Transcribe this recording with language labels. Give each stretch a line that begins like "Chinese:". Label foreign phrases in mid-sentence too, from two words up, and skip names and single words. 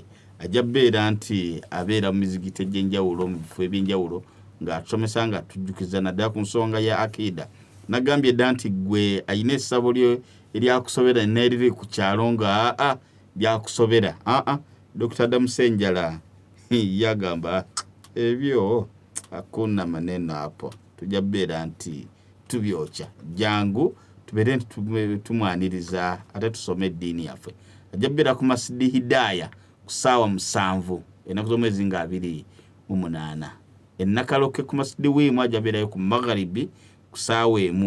Ganda: Ajja beera nti abeera mu mizigiti egy'enjawulo mu bifo eby'enjawulo ng'atusomesa nga tujjukiza naddala ku nsonga ya akida. Nagambye dda nti gwe ayina essabo eryakusobera n'eriri ku kyalo nga lyakusobera. Dr. Adam Senjala yagamba ebyo
Swahili: hakuna maneno hapo.
Ganda: Tujja beera nti tubyokya jangu tubeere nti tumwaniriza ate tusome eddiini yaffe. Ajja beera ku Masjidi Hidaya ku ssaawa 7 ennaku z'omwezi nga 28. Ennakaloke ku Masjidi Wiimu ajja beerayo ku Magharibi ku ssaawa 1.